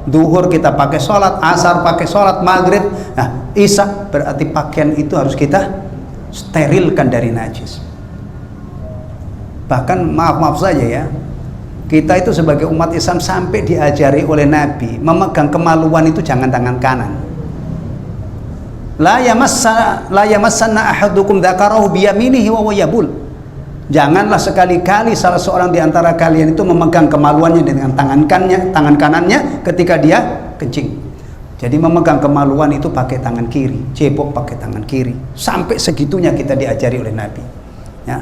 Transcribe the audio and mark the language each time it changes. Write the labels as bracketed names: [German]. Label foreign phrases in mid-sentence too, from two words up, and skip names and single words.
[Indonesian] Duhur kita pakai sholat, asar pakai sholat, maghrib, nah isya, berarti pakaian itu harus kita sterilkan dari najis. Bahkan maaf saja ya, kita itu sebagai umat Islam sampai diajari oleh Nabi memegang kemaluan itu jangan tangan kanan. [Arabic] لا يمسن أحدكم ذكره بيمينه و يبول. [Indonesian] Janganlah sekali-kali salah seorang di antara kalian itu memegang kemaluannya dengan tangan kanannya ketika dia kencing. Jadi memegang kemaluan itu pakai tangan kiri, cebok pakai tangan kiri. Sampai segitunya kita diajari oleh Nabi. Ya.